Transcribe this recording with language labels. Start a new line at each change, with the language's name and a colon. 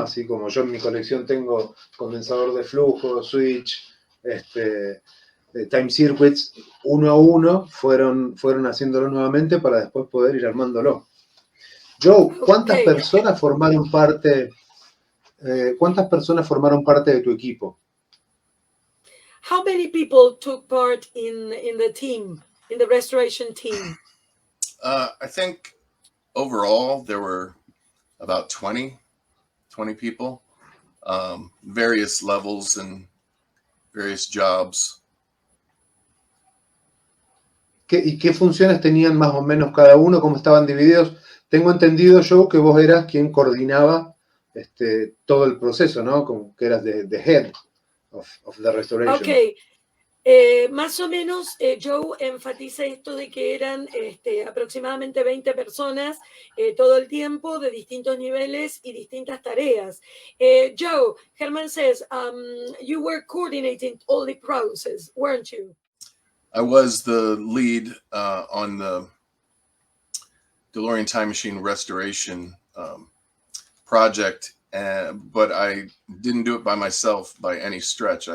Spanish: Así como yo en mi colección tengo condensador de flujo, switch, time circuits, uno a uno fueron haciéndolo nuevamente para después poder ir armándolo. Joe, ¿cuántas personas formaron parte de tu equipo?
English: How many people took part in the team, in the restoration team? I think overall there were about 20 people, various levels and various jobs.
Spanish: ¿Y qué funciones tenían más o menos cada uno? ¿Cómo estaban divididos? Tengo entendido, Joe, que vos eras quien coordinaba todo el proceso, ¿no? Como que eras
English: the head of the restoration. Okay.
Spanish: Más o menos, Joe enfatiza esto de que eran aproximadamente 20 personas todo el tiempo, de distintos niveles y distintas tareas.
English: Joe, Herman says, you were coordinating all the process, weren't you? I was the lead on the DeLorean Time Machine restoration project, but I didn't do it by myself by any stretch.